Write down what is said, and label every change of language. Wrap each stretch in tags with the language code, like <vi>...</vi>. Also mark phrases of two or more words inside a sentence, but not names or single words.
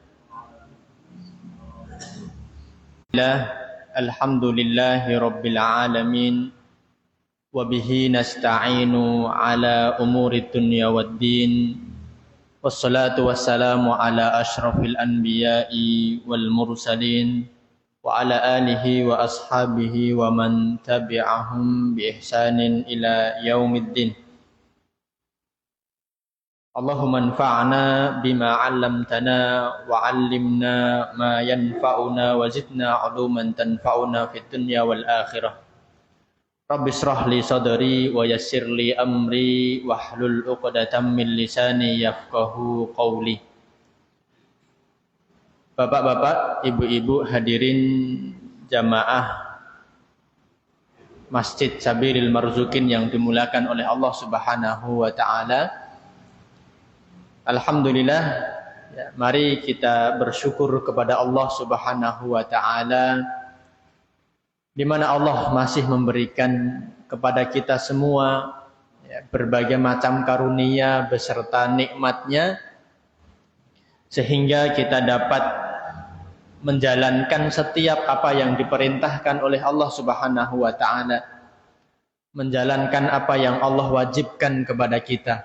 <ar>الحمد لله رب العالمين وبه نستعين على أمور الدنيا والدين والصلاة والسلام على أشرف الأنبياء والمرسلين وعلى آله وأصحابه ومن تبعهم بإحسان إلى يوم الدين. اللهم انفعنا بما علمتنا وعلمنا ما ينفعنا وزدنا علوما تنفعنا في الدنيا والآخرة. رب اشرح لي صدري ويسر لي أمري واحلل عقدة من لساني يفقهوا قولي.</ar> <id>Bapak-bapak, ibu-ibu, hadirin jamaah Masjid Sabiril Marzukin yang dimulakan oleh Allah</id> <ar>سبحانه وتعالى.</ar> <id>Alhamdulillah, ya, mari kita bersyukur kepada Allah</id> <ar>سبحانه وتعالى</ar> <id>di mana Allah masih memberikan kepada kita semua ya, berbagai macam karunia beserta nikmatnya sehingga kita dapat menjalankan setiap apa yang diperintahkan oleh Allah</id> <ar>سبحانه وتعالى,</ar> <id>menjalankan apa yang Allah wajibkan kepada kita.</id>